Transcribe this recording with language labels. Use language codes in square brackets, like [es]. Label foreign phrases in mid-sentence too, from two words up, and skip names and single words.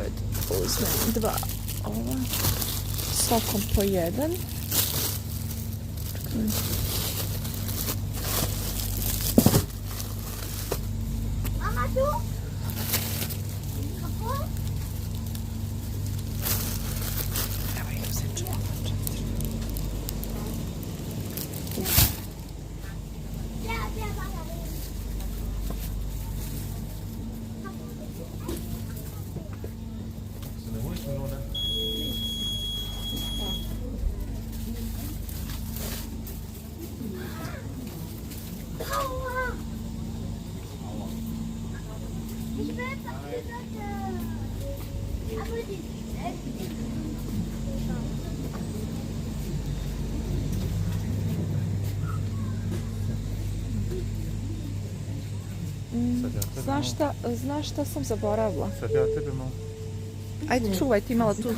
[bs] Uzmem 2 ova. Sokom po 1. Mama tu? Kako? Evo ih uzet ću ovo 4. Ja, mama. [de] Aua. Ich will auf die Seite. Aber die [bs] Znaš šta sam zaboravila? Sad ja tebe malo... Ajde, čuvaj ti malo tu.